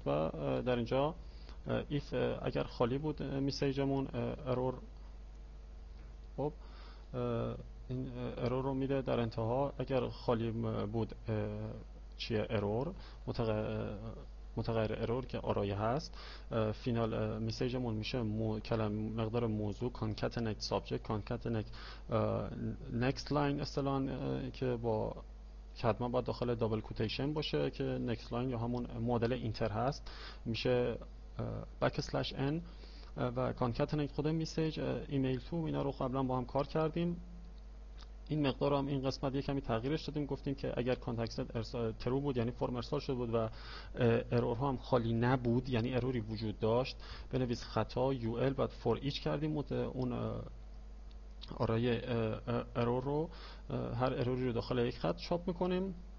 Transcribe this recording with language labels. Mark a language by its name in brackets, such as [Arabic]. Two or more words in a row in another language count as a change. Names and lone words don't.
[Persian] و در اینجا if اگر خالی بود میسیجمون ارور، خب این ارور رو میده در انتها. اگر خالی بود چیه ارور، متغیر ارور که آرایه هست. فینال میسیجمون میشه مقدار موضوع [English] concatenate subject concatenate next line [Persian] اصطلاحاً که با که حتما باید داخل دابل کوتیشن باشه که [English] next line [Persian] یا همون مدل اینتر هست، میشه [English] backslash n [Persian] و concatenate خود میسیج ایمیل تو. اینا رو قبلا با هم کار کردیم. این مقدار هم این قسمت یک کمی تغییرش دادیم، گفتیم که اگر کانتکست ترو بود یعنی فرم ارسال شده بود و ارورها هم خالی نبود یعنی اروری وجود داشت، بنویس خطا یو ال بعد [English] for each [Persian] کردیم اون آرای ارور رو، هر اروری رو داخل یک خط چاپ میکنیم.